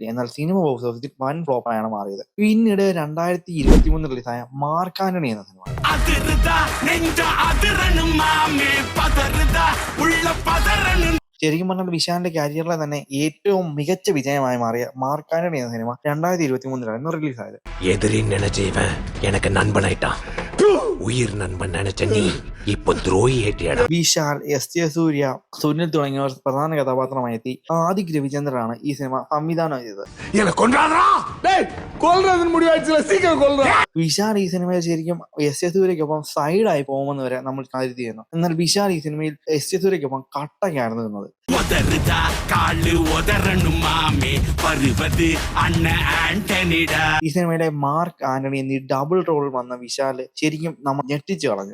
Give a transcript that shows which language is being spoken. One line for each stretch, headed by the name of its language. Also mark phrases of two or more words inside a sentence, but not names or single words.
Malayalam: എന്നാൽ സിനിമ ബോക്സ് ഓഫീസിൽ വൻ ഫ്ലോപ്പായാണ് മാറിയത്. പിന്നീട് 2023 റിലീസായ മാർക്ക് ആന്റണി എന്ന സിനിമ. ശരിക്കും പറഞ്ഞാൽ വിശാലിന്റെ കരിയറിലെ തന്നെ ഏറ്റവും മികച്ച വിജയമായി മാറിയ മാർക്ക് ആന്റണി എന്ന സിനിമ 2023 റിലീസായത്.
Tamil: எதிரி நினைச்ச இவன் எனக்கு நண்பனாயிட்டான். உயிர் நண்பன் நினைச்ச நீ இப்போ துரோகி ஏற்றியடா.
Malayalam: വിശാൽ, എസ്.ജെ. സൂര്യ, സുനിൽ തുടങ്ങിയവർ പ്രധാന കഥാപാത്രമായി എത്തി. ആദിക് രവിചന്ദ്രനാണ് ഈ സിനിമ സംവിധാനം ചെയ്തത്.
Tamil: எனக்கு கொன்றாதடா. டேய் கொல்றதுன்னு முடிவாயிடுச்சுல, சீக்கிரம் கொல்றா.
Malayalam: വിശാൽ ഈ സിനിമയിൽ ശരിക്കും എസ്.ജെ. സൂര്യക്കൊപ്പം സൈഡായി പോകുമെന്ന് വരെ നമ്മൾ കരുതിയിരുന്നു. എന്നാൽ വിശാൽ ഈ സിനിമയിൽ എസ്.ജെ. സൂര്യക്കൊപ്പം കട്ടയ്ക്കായിരുന്നു നിന്നത്. ഈ സിനിമയിലെ മാർക്ക് ആന്റണി എന്നീ ഡബിൾ റോൾ വന്ന വിശാല് ശരിക്കും നമ്മൾ ഞെട്ടിച്ചു കളഞ്ഞു.